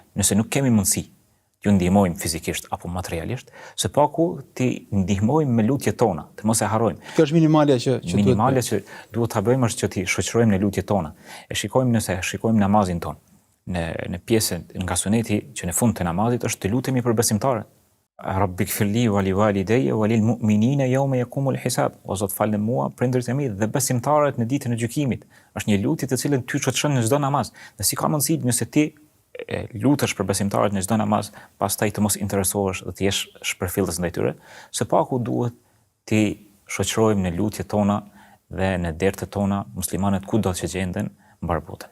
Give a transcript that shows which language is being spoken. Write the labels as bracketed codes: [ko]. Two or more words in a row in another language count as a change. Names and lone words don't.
[sq] Nëse nuk kemi mundësi t'ju ndihmojmë fizikisht apo materialisht, se paku t'i ndihmojmë me lutjet tona, të mos e harrojmë. Kjo është minimalja që që duhet ta bëjmë është që t'i shoqërojmë në lutjet tona. Nëse shikojmë namazin ton, në pjesën nga suneti që në fund të namazit është të lutemi për besimtarët. [ar] ربي اغفر لي ولوالدي وللمؤمنين يوم يقوم الحساب. [sq] O Zot, falë mua, prindërit e mi dhe besimtarët në ditën e gjykimit. Është një lutje të cilën ty shoqëron në çdo namaz. Dhe si ka mundësi nëse ti lutesh për besimtarët në çdo namaz, pastaj të mos interesohesh dhe të jesh shpërfillës ndaj tyre, së paku duhet të shoqërojmë në lutjet tona dhe në dertet tona muslimanët kudo që gjenden mbar botën.